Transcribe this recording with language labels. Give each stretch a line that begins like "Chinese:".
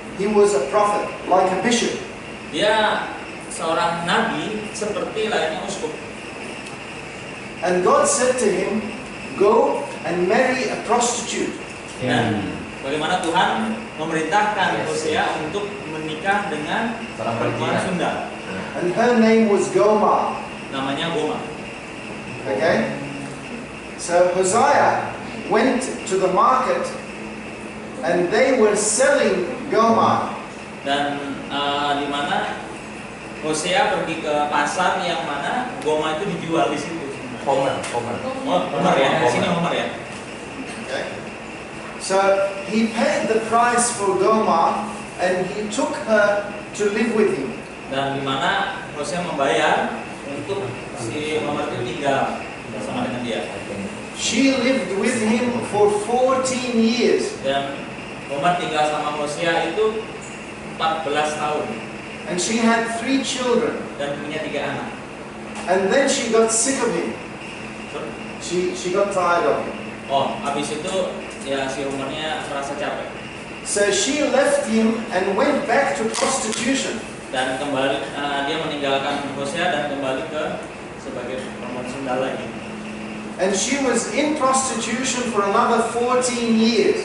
English: He was a prophet, like a bishop.
Indonesian: Dia seorang nabi seperti layaknya uskup.
English: And God said to him, "Go and marry a prostitute."
Indonesian: Dan bagaimana Tuhan memerintahkan Hosea untuk menikah dengan Seorang perempuan berzina. Sunda.
English: And her name was Gomer.
Indonesian: Namanya Goma.
English: Okay? So Hosea went to the market and they were selling Gomer.
Indonesian: Dan di mana Hosea pergi ke pasar yang mana Goma itu dijual di situ.
English: Homer.
Indonesian: Oh, Homer ya. Di sini Homer ya.
English: Okay? So he paid the price for Gomer and he took her to live with him.
Indonesian: Dan di mana Hosea membayar untuk si Homer itu tinggal bersama dengan dia.
English: She lived with him for 14 years.
Indonesian: Dan Homer tinggal sama Hosea itu 14 tahun
English: And she had 3 children.
Indonesian: dan punya 3 anak.
English: And then she got sick of him. She got tired of him.
Indonesian: Oh, habis itu ya si Homernya merasa capek
English: So she left him and went back to prostitution.
Indonesian: dan kembali dia meninggalkan Hosea dan kembali ke sebagai perempuan Sunda lagi.
English: And she was in prostitution for another 14 years.